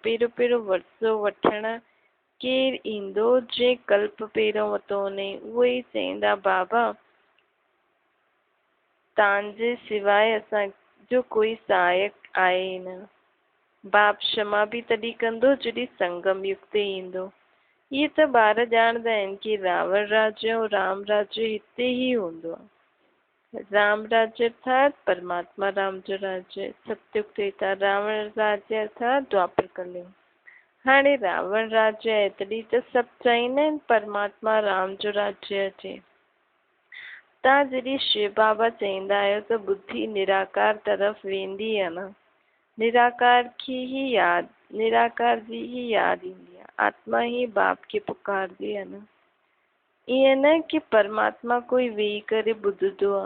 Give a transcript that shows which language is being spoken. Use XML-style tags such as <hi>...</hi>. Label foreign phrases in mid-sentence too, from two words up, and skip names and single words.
<sd>पहिरियों पहिरियों वरसो वठण केरु ईंदो जंहिं कल्प पहिरियों वरितो वञे, उहो ई चईंदा बाबा तव्हांजे सवाइ असांजो कोई सहायक आहे ई न। बाप क्षमा बि तॾहिं कंदो जॾहिं संगम युग ते ईंदो। इहे त ॿार ॼाणंदा आहिनि कि रावण राज्य ऐं राम राज्य हिते ई हूंदो आहे। राम राज्य अर्थात परमात्मा राम जो राज्य, सत्युग त्रेता। रावण राज्य अर्थात द्वापर कलयुग। हाणे रावण राज्य आहे तॾहिं त सभु चाहींदा आहिनि परमात्मा राम जो राज्य अचे। तव्हां जॾहिं शिव बाबा चईंदा आहियो त बुद्धि निराकार तरफ़ वेंदी आहे न, निराकार जी ही यादि ईंदी आहे। आत्मा ही बाप खे पुकारदी आहे न। ईअं न कि परमात्मा कोई वेही करे ॿुधंदो आहे।</sd>